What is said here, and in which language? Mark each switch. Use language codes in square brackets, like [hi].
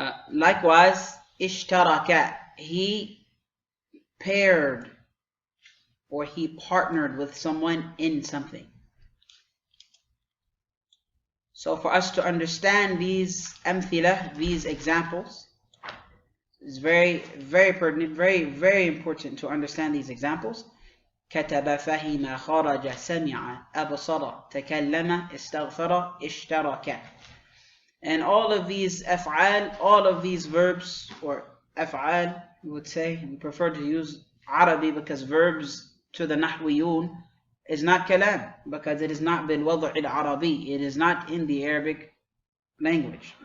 [en] Likewise, ishtaraka, he paired or he partnered with someone in something. So for us to understand these amthila, these examples, it's very, very pertinent, very, very important to understand these examples. [ar] كتب فهم خرج سمع أبصر تكلم استغفر اشترك. [en] And all of these af'al, all of these verbs, or af'al, we would say, we prefer to use Arabi because verbs to the Nahwiyun is not kalam, because it is not [ar] bil wad' al Arabi, [en] it is not in the Arabic language.